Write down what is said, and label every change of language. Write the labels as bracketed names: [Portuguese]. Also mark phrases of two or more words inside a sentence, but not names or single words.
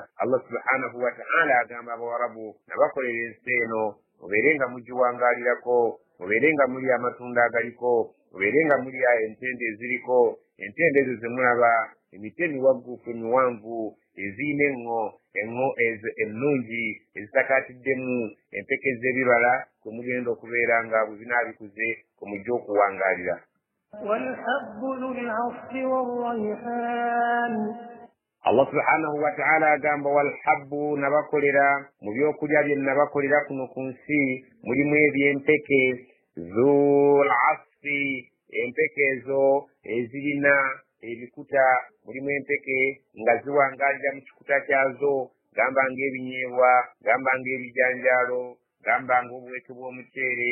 [Arabic] الله سبحانه وتعالى [Ganda] agamba Abawarabu nabakolera ensi eno mubeere nga mugiwangaalirako, mubeere nga mulya amatunda agaliko, mubeere nga mulya entende eziriko. Entende ezo ze mulaba emiti emiwagguufu emiwanvu ezirina enŋo ezo ennungi ezisakaatiddemu empeke z'ebibala kwe mugenda okubeera nga bwe binaabikuze kwe mujja okuwangaalira. [Arabic] والحب ذو العصف والريحان. الله سبحانه وتعالى [Ganda] agamba walhabbu nabakolera mu byokulya bye nabakolera kuno ku nsi mulimu eby'empeke [Arabic] ذو العصف [Ganda] empeke ezo ezirina ebikuta mulimu empeke nga ziwangaalira mu kikuta kyazo gamba ng'ebinyeebwa gamba ng'ebijanjaalo gamba ng'obuweke bw'omuceere.